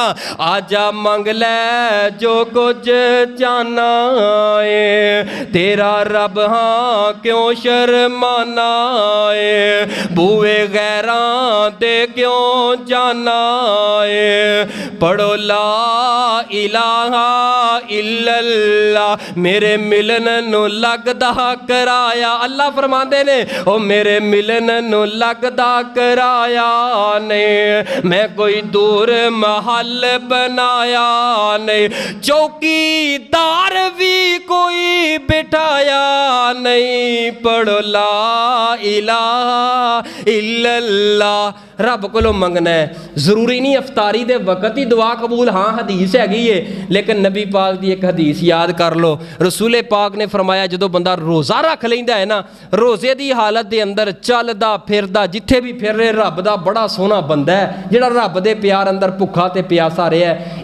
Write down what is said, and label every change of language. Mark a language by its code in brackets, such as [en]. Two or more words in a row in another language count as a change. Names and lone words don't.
[pa] آجا منگ لے جو کچھ چاہنا ہے، تیرا رب ہاں کیوں شرمانا ہے، بوہے غیراں تے کیوں جانا ہے، پڑھو [ar] لا إله إلا الله, [pa] میرے ملن نوں لگدا کرایا. اللہ فرماتے نے، او میرے ملن نوں لگدا کرایا نے، میں کوئی دور محل بنایا نہیں، چوکیدار بھی کوئی بٹھایا نہیں، پڑھو [ar] لا إله إلا الله. [pa] رب کولوں منگنا ہے، ضروری نہیں افطاری دے وقت ہی دعا قبول. [ur] ہاں حدیث ہیگی ہے، لیکن نبی پاک کی ایک حدیث یاد کر لو. [pa] رسولِ پاک نے فرمایا، جو بندہ روزہ رکھ لیندا ہے نا، روزے کی حالت کے اندر چلدا پھردا جتھے بھی پھر رہے، رب کا بڑا سوہنا بندہ ہے، جہڑا رب دے پیار اندر بھکھا تے پیاسا رہا ہے.